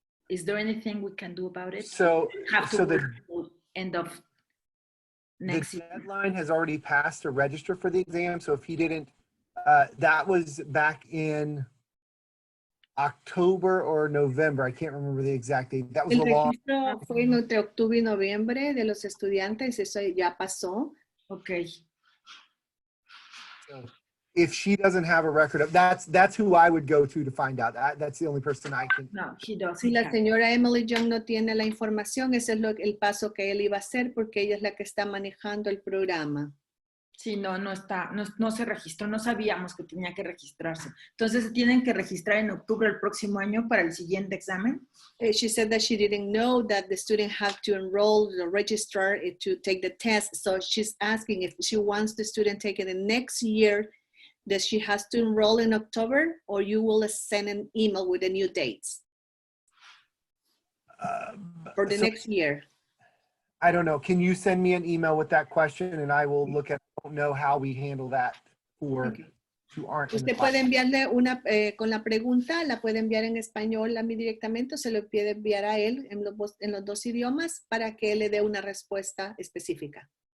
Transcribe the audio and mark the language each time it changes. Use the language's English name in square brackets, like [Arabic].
[English] Is there anything we can do about it? So the end of next year. The deadline has already passed to register for the exam. So if he didn't, that was back in October or November. I can't remember the exact date. That was [Spanish] El [English] a long. [Spanish] registro fue entre octubre y noviembre de los estudiantes. Eso ya pasó. [English] Okay. So if she doesn't have a record of, that's who I would go to find out. That's the only person I can. No, he doesn't. [Spanish] Si la señora Emily Young no tiene la información, ese es el paso que él iba a hacer porque ella es la que está manejando el programa. Sí, no se registró, no sabíamos que tenía que registrarse. Entonces, ¿se tienen que registrar en octubre del próximo año para el siguiente examen? [English] She said that she didn't know that the student had to enroll or register to take the test. So she's asking if she wants the student taking the next year, that she has to enroll in October, or you will send an email with the new dates for the next year. I don't know. Can you send me an email with that question and I will look at, I don't know how we handle that for who aren't in the [Spanish] Usted puede enviarle una, con la pregunta, la puede enviar en español a mí directamente o se lo puede enviar a él en los dos idiomas para que él le dé una respuesta específica.